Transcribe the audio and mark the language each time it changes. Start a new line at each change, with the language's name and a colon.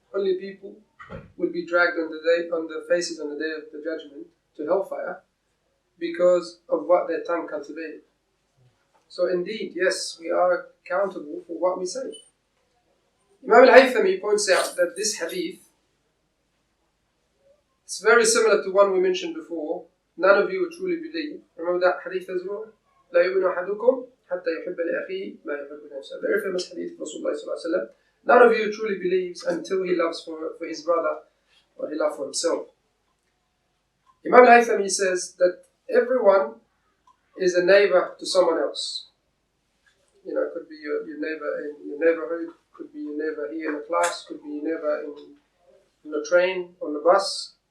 English: Only people will be dragged on their faces on the day of the judgment to hellfire because of what their tongue cultivated. So indeed, yes, we are accountable for what we say. Imam al-Haythami points out that this hadith is very similar to one we mentioned before. None of you will truly believe. Remember that hadith as well?
Arabic: لا يؤمن أحدكم حتى يحب لأخيه ما يحب لنفسه.
English: Very famous hadith of Rasulullah sallallahu alaihi wasallam. None of you truly believes until he loves for his brother what he loves for himself. Imam al-Haythami says that everyone is a neighbor to someone else. You know, it could be your neighbor in your neighborhood, could be your neighbor here in the class, could be your neighbor in the train, on the bus.